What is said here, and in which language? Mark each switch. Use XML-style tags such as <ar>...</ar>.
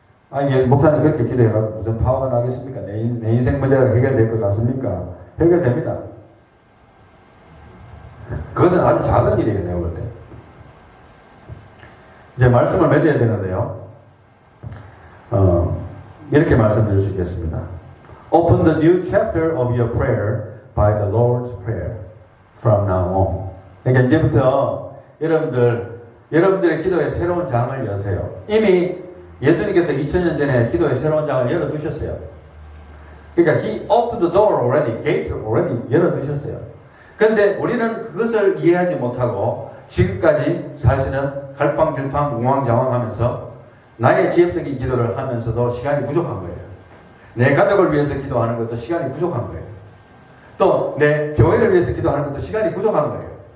<ko>아니 목사님 그렇게 기도해가지고 무슨 파워가 나겠습니까? 내 인생 문제가 해결될 것 같습니까? 해결됩니다. 그것은 아주 작은 일이에요, 내가 볼 때. 이제 말씀을 맺어야 되는데요. 이렇게 말씀드릴 수 있겠습니다.</ko> <en>Open the new chapter of your prayer by the Lord's Prayer from now on.</en> <ko>그러니까 이제부터 여러분들의 기도의 새로운 장을 여세요. 이미 예수님께서 2000년 전에 기도의 새로운 장을 열어두셨어요. 그러니까</ko> <en>He opened the door already, gate already</en> <ko>열어두셨어요. 그런데 우리는 그것을 이해하지 못하고 지금까지 사실은 갈팡질팡 우왕좌왕하면서 나의 지엽적인 기도를 하면서도 시간이 부족한 거예요. 내 가족을 위해서 기도하는 것도 시간이 부족한 거예요. 또 내 교회를 위해서 기도하는 것도 시간이 부족한 거예요.</ko>